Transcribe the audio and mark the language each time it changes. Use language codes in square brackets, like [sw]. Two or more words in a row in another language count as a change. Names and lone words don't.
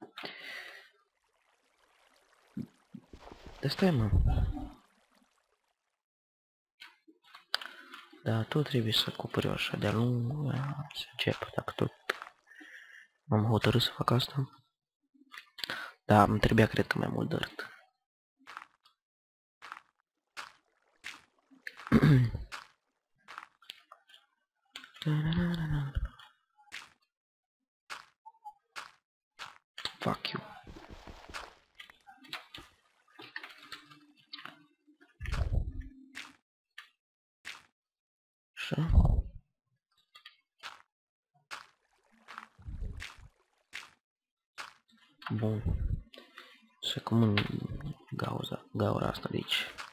[ro] Da stai, mă. Da, tot trebuie să acoperi așa de-a lung. Să încep, dacă tot m-am hotărât să fac asta. Da, îmi trebuia, cred că, mai mult dirt. [en] Fuck you. [ro] Așa. Bun. Și acum în gaura asta de aici.